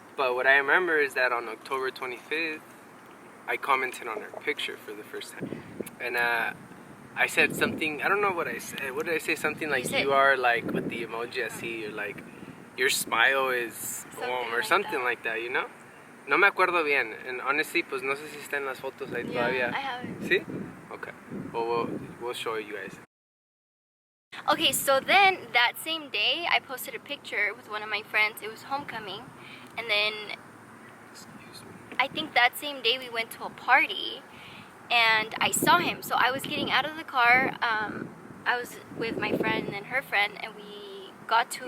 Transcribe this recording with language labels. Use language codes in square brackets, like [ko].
[en] But what I remember is that on October 25th, I commented on her picture for the first time. And I said something, I don't know what I said. What did I say? Something like, you are like, with the emoji I see, you're like, your smile is boom, or something like that, you know? [es] No me acuerdo bien. [en] And honestly, [es] pues no sé si está en las fotos ahí todavía. [en] I have it. ¿Sí? Okay. Well, we'll show you guys. Okay, so then that same day, I posted a picture with one of my friends. It was homecoming. And then Excuse me. I think that same day we went to a party and I saw him. So I was getting out of the car. I was with my friend and then her friend, and we got to...